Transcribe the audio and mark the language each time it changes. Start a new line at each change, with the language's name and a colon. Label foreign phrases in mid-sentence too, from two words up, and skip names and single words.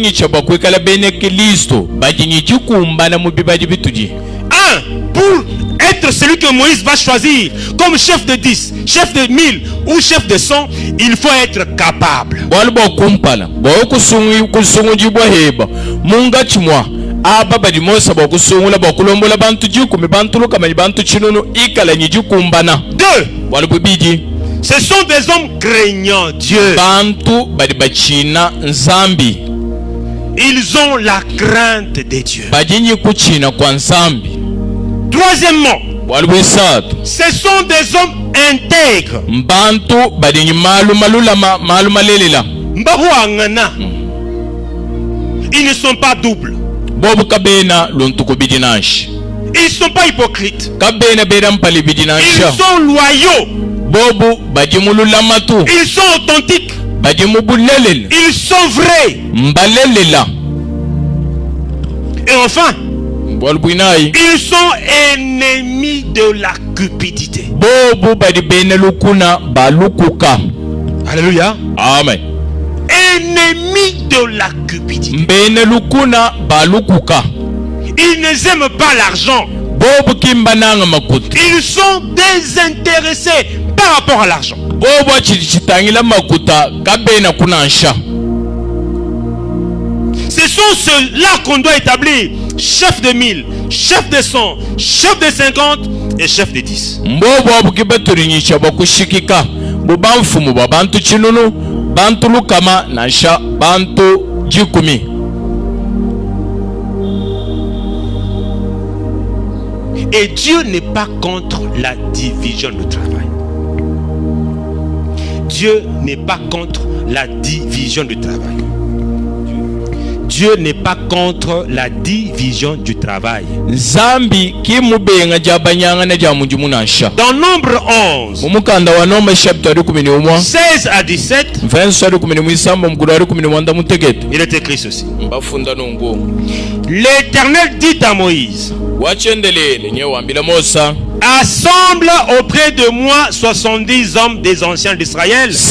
French: Pour être celui que Moïse va choisir comme chef de 10, chef de 1000 ou chef de 100, il faut être capable.
Luba-Lulua: aba badi mosa bokusungula bokulombola bantu jikumi bantu lukamanyi bantu chinunu ikala nyijikumbana. 2. Walububidi.
French: Ce sont des hommes craignant Dieu.
Luba-Lulua: Bantu badi bachina nzambi.
French: Ils ont la crainte de Dieu.
Luba-Lulua: Badinyi kuchina kwa nzambi.
French: Troisièmement,
Luba-Lulua: walubisatu.
French: Ce sont des hommes intègres.
Luba-Lulua: Bantu badinyi malumalela. Mbahuangana.
French: Ils ne sont pas doubles.
Luba-Lulua: Bobu kabena luntuku bidinash.
French: Ils ne sont pas hypocrites.
Luba-Lulua: Kabena beda mpali bidinash.
French: Ils sont loyaux.
Luba-Lulua: Bobu badimululamatu.
French: Ils sont authentiques.
Luba-Lulua: Badimubulelel.
French: Ils sont vrais.
Luba-Lulua: Mbalelela.
French: Et enfin, ils sont ennemis de la cupidité.
Luba-Lulua: Bobu badibenelukuna balukuka.
French: Alléluia. Amen. Ennemis de la cupidité.
Luba-Lulua: Benelukuna balukuka.
French: Ils n'aiment pas l'argent.
Luba-Lulua: Bobu kimbananga makuta.
French: Ils sont désintéressés par rapport à l'argent.
Luba-Lulua: Bobu chitangila makuta kabena kunansha.
French: Ce sont ceux-là qu'on doit établir chef de 1000, chef de 100, chef de 50 et chef de 10.
Luba-Lulua: Bobu kibeturinyisha bokushikika. Bubamfumu babantu chinunu, bantu lukama nansha bantu jikumi.
French: Et Dieu n'est pas contre la division du travail. Dieu n'est pas contre la division du travail. Dieu n'est pas contre la division du travail.
Luba-Lulua: Zambi kimubenga jabanyanga na jamujumunasha.
French: Dans Nombre 11,
Luba-Lulua: mumukanda wa Nombre chapitre
French: 16 à 17, il est écrit ceci. L'Éternel dit à Moïse: assemble auprès de moi 70 hommes des anciens d'Israël.